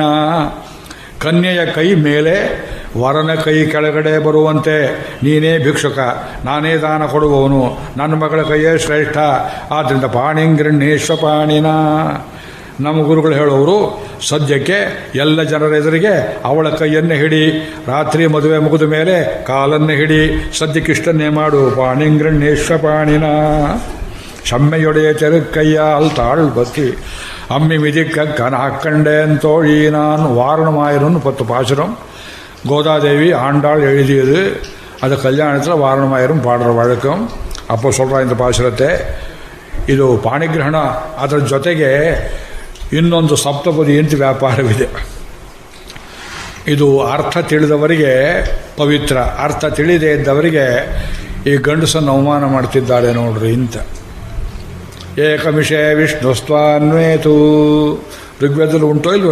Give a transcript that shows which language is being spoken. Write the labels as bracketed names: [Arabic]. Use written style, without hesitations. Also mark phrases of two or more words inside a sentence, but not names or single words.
[Kannada] ಕನ್ಯೆಯ ಕೈ ಮೇಲೆ, ವರನ ಕೈ ಕೆಳಗಡೆ ಬರುವಂತೆ ನೀನೇ ಭಿಕ್ಷುಕ, ನಾನೇ ದಾನ ಕೊಡುವವನು, ನನ್ನ ಮಗಳ ಕೈಯೇ ಶ್ರೇಷ್ಠ. [Sanskrit] ಆದ್ದರಿಂದ पाणिं गृह्णीष्व पाणिना. [Kannada] ನಮ್ಮ ಗುರುಗಳು ಹೇಳೋರು, ಸದ್ಯಕ್ಕೆ ಎಲ್ಲ ಜನರ ಎದುರಿಗೆ ಅವಳ ಕೈಯನ್ನು ಹಿಡಿ, ರಾತ್ರಿ ಮದುವೆ ಮುಗಿದ ಮೇಲೆ ಕಾಲನ್ನು ಹಿಡಿ, ಸದ್ಯಕ್ಕಿಷ್ಟನ್ನೇ ಮಾಡು. [Sanskrit] पाणिं गृह्णीष्व पाणिना. [Tamil] செம்மையுடைய தெருக்கையால் தாழ் பத்தி அம்மி மிதிக்க கணக்கண்டேன் தோழி நான் வாரணமாயிரம்னு 10 பாசுரம் கோதாதேவி ஆண்டாள் எழுதியது. அது கல்யாணத்தில் வாரணமாயிரம் பாடுற வழக்கம். அப்போ சொல்கிற இந்த பாசுರತೆ [Kannada] ಇದು ಪಾಣಿಗ್ರಹಣ. ಅದರ ಜೊತೆಗೆ ಇನ್ನೊಂದು ಸಪ್ತಪದಿ ಅಂತ ವ್ಯಾಪಾರವಿದೆ. ಇದು ಅರ್ಥ ತಿಳಿದವರಿಗೆ ಪವಿತ್ರ, ಅರ್ಥ ತಿಳಿದೇ ಇದ್ದವರಿಗೆ ಈ ಗಂಡಸನ್ನು ಅವಮಾನ ಮಾಡ್ತಿದ್ದಾರೆ ನೋಡ್ರಿ ಇಂತ. [Sanskrit] एकमिषे विष्णुस्त्वान्वेतु [Kannada] ಋಗ್ವೇದದಲ್ಲಿ ಉಂಟೋ ಇಲ್ವೋ?